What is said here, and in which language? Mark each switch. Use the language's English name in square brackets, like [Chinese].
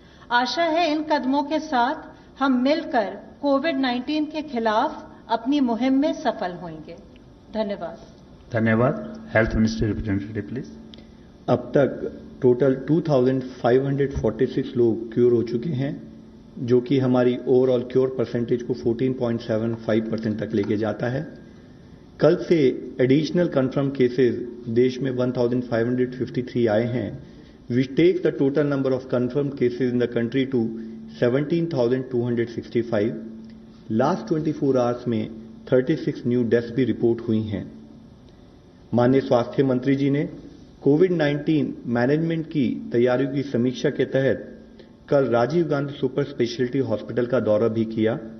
[Hindi] आशा है इन कदमों के साथ हम मिलकर कोविड-19 के खिलाफ अपनी मुहिम में सफल होंगे। धन्यवाद। धन्यवाद। Health ministry representative please. अब तक टोटल 2546 लोग क्योर हो चुके हैं, जो कि हमारी ओवरऑल क्योर परसेंटेज को 14.75% तक लेके जाता है। कल से एडिशनल कंफर्म केसेस देश में 1553 आए हैं, [English] which takes the total number of confirmed cases in the country to 17,265. [Hindi] Last 24 hours में 36 न्यू डेथ्स भी रिपोर्ट हुई हैं। माननीय स्वास्थ्य मंत्री जी ने कोविड-19 मैनेजमेंट की तैयारियों की समीक्षा के तहत कल Rajiv Gandhi super speciality hospital का दौरा भी किया।